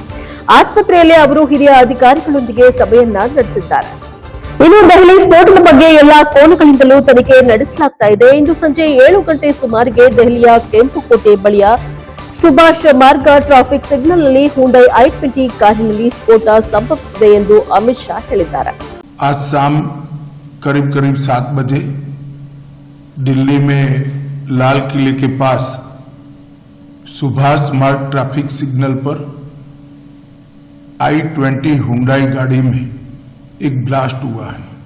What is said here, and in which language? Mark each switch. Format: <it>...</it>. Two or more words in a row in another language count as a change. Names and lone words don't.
<kn>ಆಸ್ಪತ್ರೆಯಲ್ಲಿ ಅವರು ಹಿರಿಯ ಅಧಿಕಾರಿಗಳೊಂದಿಗೆ ಸಭೆಯನ್ನ ನಡೆಸಿದ್ದಾರೆ. ಇನ್ನು ದೆಹಲಿ ಸ್ಫೋಟದ ಬಗ್ಗೆ ಎಲ್ಲಾ ಕೋನಗಳಿಂದಲೂ ತನಿಖೆ ನಡೆಸಲಾಗ್ತಾ ಇದೆ. ಇಂದು ಸಂಜೆ 7 ಗಂಟೆ ಸುಮಾರಿಗೆ ದೆಹಲಿಯ ಕೆಂಪುಕೋಟೆ ಬಳಿಯ ಸುಭಾಷ್ ಮಾರ್ಗ</kn> <en>traffic signal</en> <kn>ನಲ್ಲಿ ಹುಂಡೈ i20 ಕಾರಿನಲ್ಲಿ ಸ್ಫೋಟ ಸಂಭವಿಸಿದೆ ಎಂದು ಅಮಿತ್ ಶಾ ಹೇಳಿದ್ದಾರೆ.</kn> <hi>आज शाम करीब 7 बजे दिल्ली में लाल किले के पास सुभाष मार्ग</hi> <en>traffic signal</en> <hi>पर i20 हुंडई गाड़ी में एक ब्लास्ट हुआ है।</hi>